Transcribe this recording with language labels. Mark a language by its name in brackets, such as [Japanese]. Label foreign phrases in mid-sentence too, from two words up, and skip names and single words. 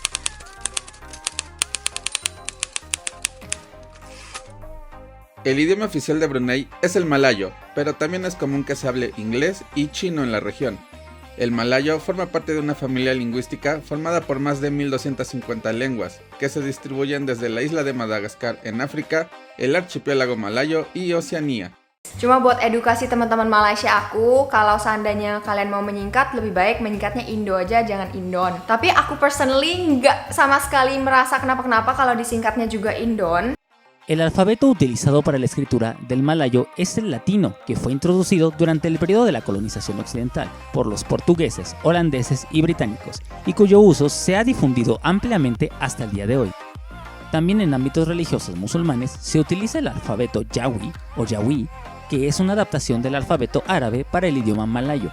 [Spanish] El idioma oficial de Brunei es el malayo, pero también es común que se hable inglés y chino en la región. El malayo forma parte de una familia lingüística formada por más de 1.250 lenguas, que se distribuyen desde la isla de Madagascar en África, el archipiélago malayo y Oceanía. [Indonesian] Cuma buat edukasi teman-teman Malaysia aku, kalau seandainya kalian mau menyingkat, lebih baik menyingkatnya Indo aja, jangan Indon. Tapi aku personally nggak sama sekali merasa kenapa-kenapa kalau disingkatnya juga Indon. [Spanish] El alfabeto utilizado para la escritura del malayo es el latino, que fue introducido durante el periodo de la colonización occidental por los portugueses, holandeses y británicos, y cuyo uso se ha difundido ampliamente hasta el día de hoy. También en ámbitos religiosos musulmanes se utiliza el alfabeto Yawi o Yawi, que es una adaptación del alfabeto árabe para el idioma malayo.